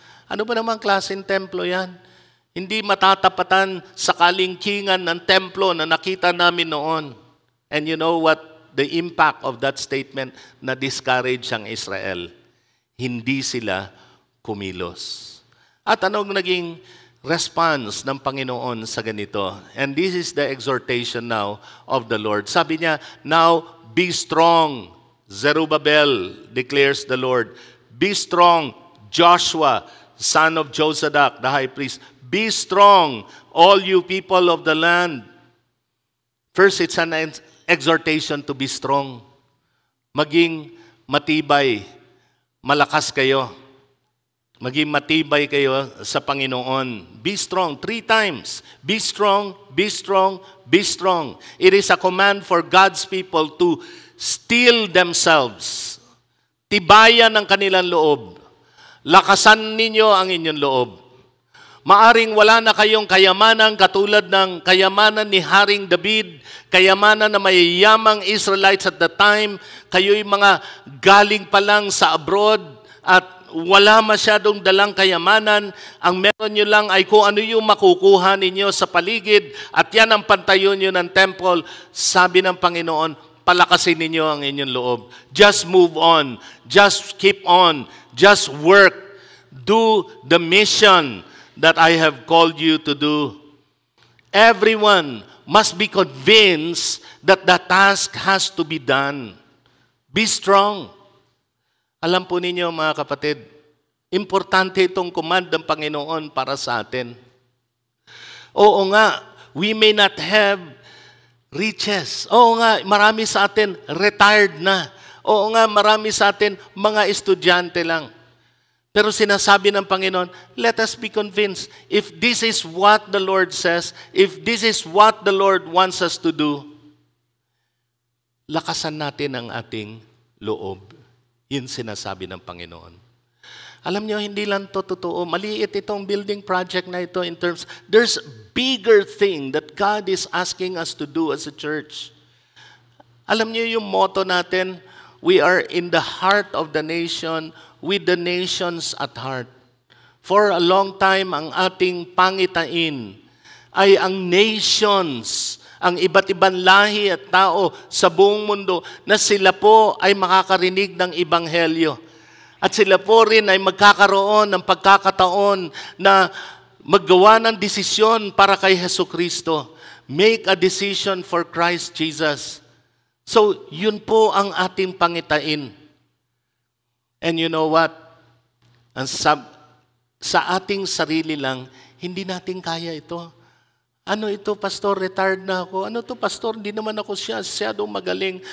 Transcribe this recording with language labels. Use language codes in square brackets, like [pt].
[tl] Ano ba namang klaseng templo yan? Hindi matatapatan sa kalingkingan ng templo na nakita namin noon. [en] And you know what? The impact of that statement na discourage ang Israel. [tl] Hindi sila kumilos. At anong naging response ng Panginoon sa ganito? [en] And this is the exhortation now of the Lord. [tl] Sabi niya, [en] now be strong, Zerubbabel, declares the Lord. Be strong, Joshua, son of Josadak, the high priest. Be strong, all you people of the land. First, it's an exhortation to be strong. [tl] Maging matibay, malakas kayo. Maging matibay kayo sa Panginoon. [en] Be strong 3 times. Be strong, be strong, be strong. It is a command for God's people to steel themselves. [tl] Tibayan ang kanilang loob. Lakasan ninyo ang inyong loob. Maaring wala na kayong kayamanan katulad ng kayamanan ni Haring David, kayamanan na mayayamang Israelites [en] at the time. [tl] Kayo'y mga galing pa lang sa abroad at wala masyadong dalang kayamanan. Ang meron nyo lang ay kung ano yung makukuha ninyo sa paligid at yan ang pantayon nyo ng temple. Sabi ng Panginoon, palakasin ninyo ang inyong loob. [en] Just move on. Just keep on. Just work. Do the mission that I have called you to do. Everyone must be convinced that the task has to be done. Be strong. [tl] Alam po ninyo mga kapatid, importante itong command ng Panginoon para sa atin. Oo nga, [en] we may not have riches. [tl] Oo nga, marami sa atin retired na. Oo nga, marami sa atin mga estudyante lang. Pero sinasabi ng Panginoon, [en] let us be convinced. If this is what the Lord says, if this is what the Lord wants us to do, [tl] lakasan natin ang ating loob. Yun sinasabi ng Panginoon. Alam niyo, hindi lang to totoo. Maliit itong building project na ito [en] in terms, there's bigger thing that God is asking us to do as a church. Alam niyo yung motto natin, we are in the heart of the nation, with the nations at heart. For a long time, [tl] ang ating pangitain ay ang nations, ang iba't ibang lahi at tao sa buong mundo na sila po ay makakarinig ng Ebanghelyo. At sila po rin ay magkakaroon ng pagkakataon na maggawa ng desisyon para kay Jesucristo. [en] Make a decision for Christ Jesus. [tl] So, yun po ang ating pangitain. [en] And you know what? [tl] Sa ating sarili lang, hindi natin kaya ito. Ano ito, pastor, retired na ako. Ano to, pastor, hindi naman ako masyadong magaling.